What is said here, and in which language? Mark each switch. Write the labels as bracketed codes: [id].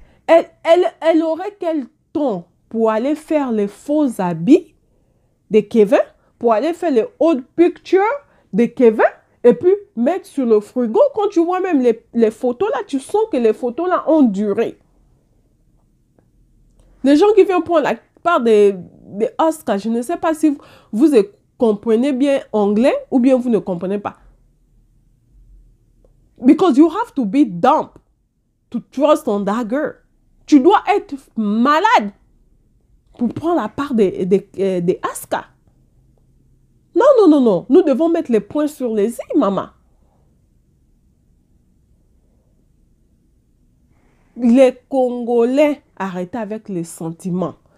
[fr] Elle aurait quel temps pour aller faire les faux habits de Kevin, pour aller faire les [en] old pictures [fr] de Kevin, et puis mettre sur le frigo. Quand tu vois même les photos là, tu sens que les photos là ont duré. Les gens qui viennent prendre la part des Oscars, je ne sais pas si vous comprenez bien anglais ou bien vous ne comprenez pas. [en] Because you have to be dumb to trust on that girl. [fr] Tu dois être malade pour prendre la part des Oscars. Non. Nous devons mettre les points sur les i, maman. Les Congolais, arrêtez avec les sentiments.